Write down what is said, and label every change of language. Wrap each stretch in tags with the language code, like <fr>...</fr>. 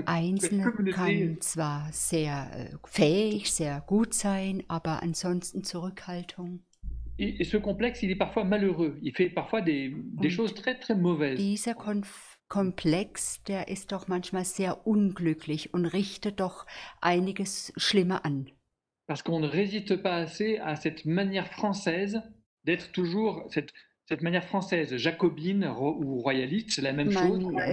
<de>Der Einzelne</de> <fr>la communauté...</fr> <de>kann zwar sehr fähig, sehr gut sein, aber ansonsten Zurückhaltung.</de> <fr>Et ce complexe, il est parfois malheureux. Il fait parfois des choses très, très mauvaises.</fr> <de>Dieser Komplex, der ist doch manchmal sehr unglücklich und richtet doch einiges Schlimme an.</de> <fr>Parce qu'on ne résiste pas assez à cette manière française d'être toujours... Cette manière française, jacobine ou royaliste, c'est la même chose.</fr>